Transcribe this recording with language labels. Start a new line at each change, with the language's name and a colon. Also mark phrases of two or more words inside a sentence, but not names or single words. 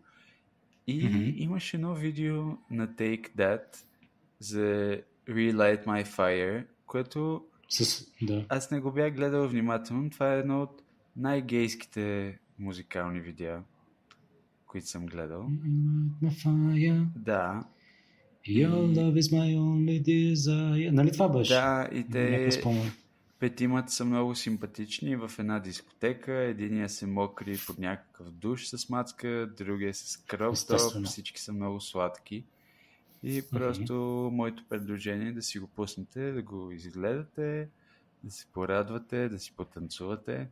Bulgarian: И имаше едно видео на Take That за Relight My Fire, което аз не го бях гледал внимателно. Това е едно от най-гейските музикални видеа, които съм гледал. Да.
English: Your love is my only desire.
Bulgarian: Нали това беше? Да, и те петимата са много симпатични в една дискотека. Единия се мокри под някакъв душ с мацка, другия с кръвстоп, всички са много сладки. И просто моето предложение е да си го пуснете, да го изгледате, да се порадвате, да си потанцувате.